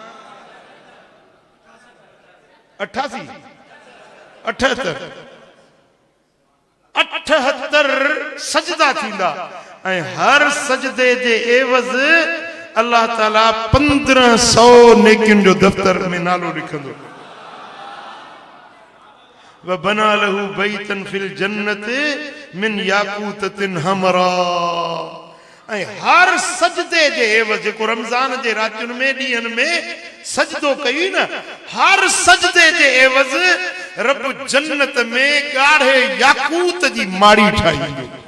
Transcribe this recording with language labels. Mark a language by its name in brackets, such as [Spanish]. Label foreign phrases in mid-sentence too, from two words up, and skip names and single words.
[Sindhi] 88 78 78 सजदा थींदा ऐं हर सजदे जे एवज़ अल्लाह ताला 1500 नेकियुनि जो दफ़्तर में नालो लिखंदो। [Arabic] وبنى له بيتا في الجنة من ياقوتة حمراء. [Sindhi] ऐं हर सजदे जे एवज़ जेको रमज़ान जे रातियुनि में ॾींहंनि में सजदो कई न, हर सजदे जे एवज़ रब जन्नत में ॻाढ़े याकूत जी माड़ी ठाहींदो।